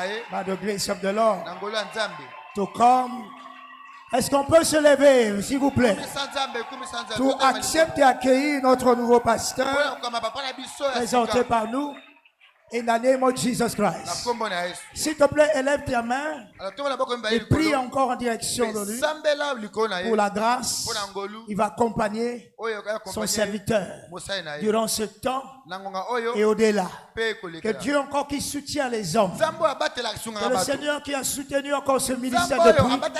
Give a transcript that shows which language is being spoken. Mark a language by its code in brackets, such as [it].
[en] By the grace of the Lord, to come. [fr] Est-ce qu'on peut se lever, s'il vous plaît, pour accepter et accueillir notre nouveau pasteur présenté par nous? [en] In the name of Jesus Christ. [fr] S'il te plaît, élève ta main et prie encore en direction de lui pour la grâce. Il va accompagner son serviteur durant ce temps et au-delà. Que Dieu encore qui soutient les hommes. Que le Seigneur qui a soutenu encore ce ministère depuis.